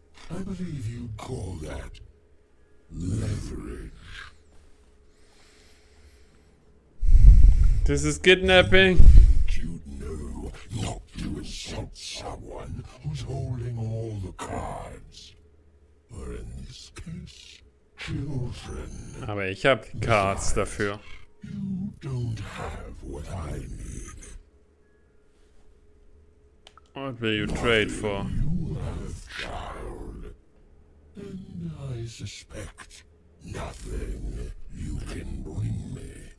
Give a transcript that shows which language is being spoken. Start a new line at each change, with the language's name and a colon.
English: I believe you'd call that leverage. This is kidnapping. You'd know not to insult someone who's holding all the cards. Or in this case, children.
German: Aber ich habe die Cards dafür.
English: You don't have what I need. What will you trade for? You have, child. And I suspect nothing you can bring me.